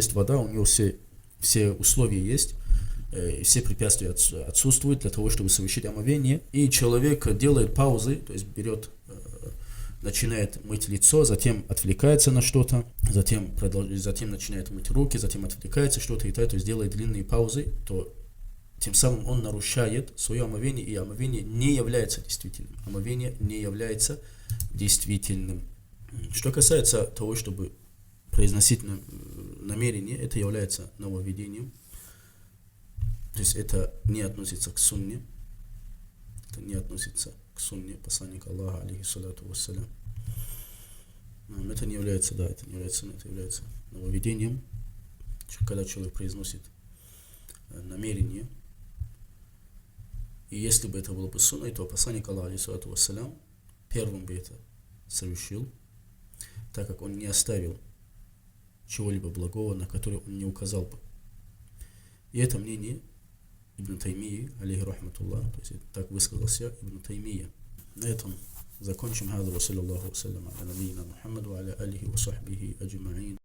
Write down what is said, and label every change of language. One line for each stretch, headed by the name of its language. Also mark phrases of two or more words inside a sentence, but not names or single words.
Russian: есть вода, у него все условия есть, все препятствия отсутствуют для того, чтобы совершить омовение, и человек делает паузы, то есть начинает мыть лицо, затем отвлекается на что-то, затем начинает мыть руки, затем отвлекается что-то и так, то есть делает длинные паузы, то тем самым он нарушает свое омовение, и омовение не является действительным. Что касается того, чтобы произносить намерение, это является нововведением. То есть это не относится к сунне. Посланника Аллаха,
Arabic: عليه الصلاة والسلام.
Russian: Это не является сунной, это является нововведением. Когда человек произносит намерение. И если бы это было бы сунной, то посланник Аллаха,
Arabic: عليه الصلاة والسلام,
Russian: первым бы это совершил, так как он не оставил чего-либо благого, на которое он не указал бы. И это мнение Ибн Таймии,
Arabic: عليه رحمة الله,
Russian: то есть так высказался Ибн Таймия. На этом закончим.
Arabic: هذا وصلى الله وسلم على نبينا محمد وعلى آله وصحبه أجمعين.